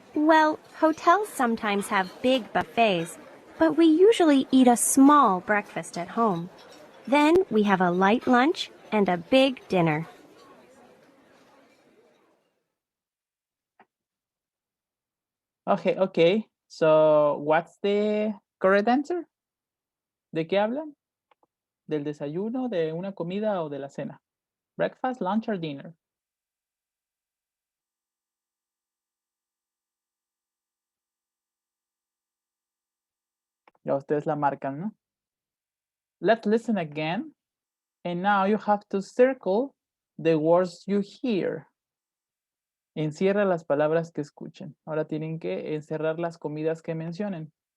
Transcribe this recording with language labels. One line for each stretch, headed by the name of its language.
English: Well, hotels sometimes have big buffets, but we usually eat a small breakfast at home. Then we have a light lunch and a big dinner. Okay. So what's the correct answer?
Spanish: ¿De qué hablan? ¿Del desayuno, de una comida o de la cena?
English: Breakfast, lunch or dinner?
Spanish: Ya ustedes la marcan, ¿no?
English: Let's listen again. And now you have to circle the words you hear.
Spanish: Encierra las palabras que escuchen. Ahora tienen que encerrar las comidas que mencionen.